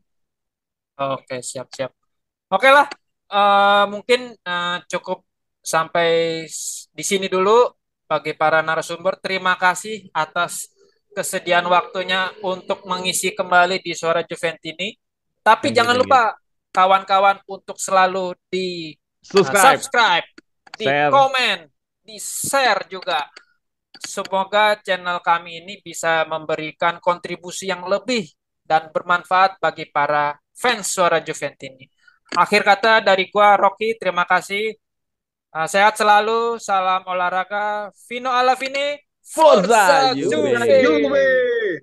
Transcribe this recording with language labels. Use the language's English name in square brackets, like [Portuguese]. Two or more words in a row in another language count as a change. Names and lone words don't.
[Indonesian] Oke, siap-siap. Oke lah, mungkin cukup sampai di sini dulu bagi para narasumber. Terima kasih atas kesediaan waktunya untuk mengisi kembali di Suara Juventini. Tapi [English] Thank you, [Indonesian] jangan [English] thank you. [Indonesian] lupa kawan-kawan untuk selalu di Subscribe, subscribe, di share. komen, di share juga. Semoga channel kami ini bisa memberikan kontribusi yang lebih dan bermanfaat bagi para fans Suara Juventini. Akhir kata dari gua Rocky, terima kasih. Sehat selalu, salam olahraga. [Italian] Vino alla fine, Forza Forza Juve. Forza Juve. Juve.